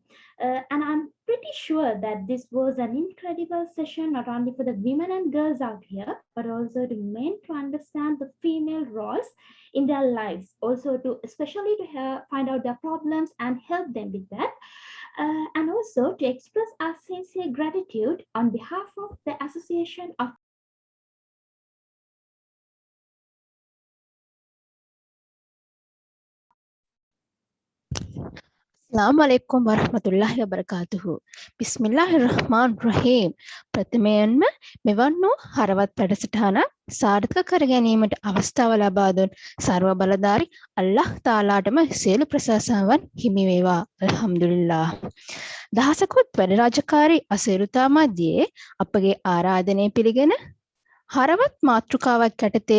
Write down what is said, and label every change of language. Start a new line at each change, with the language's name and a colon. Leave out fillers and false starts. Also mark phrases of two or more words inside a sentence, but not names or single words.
English: And I'm pretty sure that this was an incredible session, not only for the women and girls out here, but also to men to understand the female roles in their lives, also to especially to find out their problems and help them with that, and also to express our sincere gratitude on behalf of the Association of
Arabic: السلام عليكم ورحمة الله وبركاته. Bismillahirrahmanirrahim.
Sinhala: ප්‍රථමයෙන්ම මෙවන් වූ හරවත් වැඩසටහන සාර්ථක කර ගැනීමට අවස්ථාව ලබා දුන් ਸਰව බලධාරි අල්ලාහ් තාලාටම සියලු ප්‍රශංසාවන් හිමි වේවා.
Arabic: අල්හම්දුලිල්ලාහ්.
Sinhala: දහසකුත් වැඩ රාජකාරී අසීරුතා මැදියේ අපගේ ආරාධනය පිළිගෙන හරවත් මාතෘකාවක් යටතේ